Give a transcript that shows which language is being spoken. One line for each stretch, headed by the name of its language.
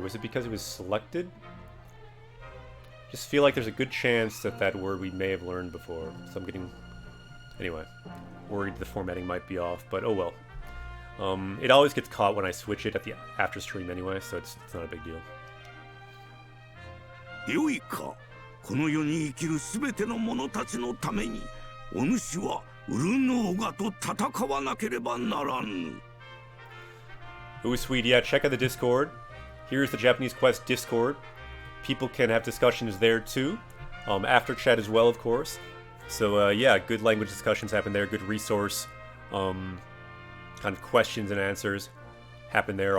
English: Was it because it was selected? Just feel like there's a good chance that that word we may have learned before. So I'm getting... Anyway, worried the formatting might be off, but oh well. It always gets caught when I switch it at the after stream anyway, so it's not a big deal.
Japanese: よいか、この世に生きるすべての者たちのために、お主はウルノーガと戦わなければならぬ。
English: Ooh, sweet, yeah, check out the Discord. Here's the Japanese Quest Discord. People can have discussions there too. After chat as well, of course. So yeah, good language discussions happen there. Good resource, kind of questions and answers happen there.